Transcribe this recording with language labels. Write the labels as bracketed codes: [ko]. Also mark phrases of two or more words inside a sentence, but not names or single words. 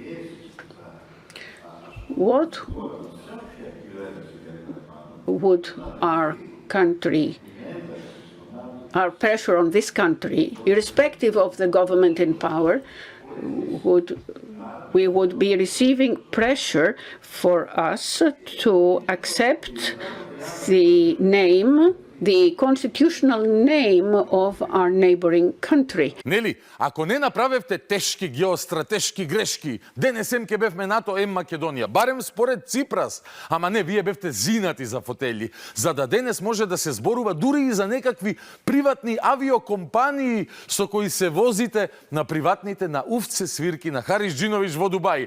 [en] what would our pressure on this country, irrespective of the government in power, we would be receiving pressure for us to accept the name, the constitutional name of our neighboring country. [mk] Нели, ако не направевте тешки геостратешки грешки, денесем ке бевме НАТО ем Македонија, барем според Ципрас, ама не, вие бевте зинати за фотели, за да денес може да се зборува дури и за некакви приватни авиокомпании со кои се возите на приватните на уфце свирки на Хариджиновиќ во Дубај.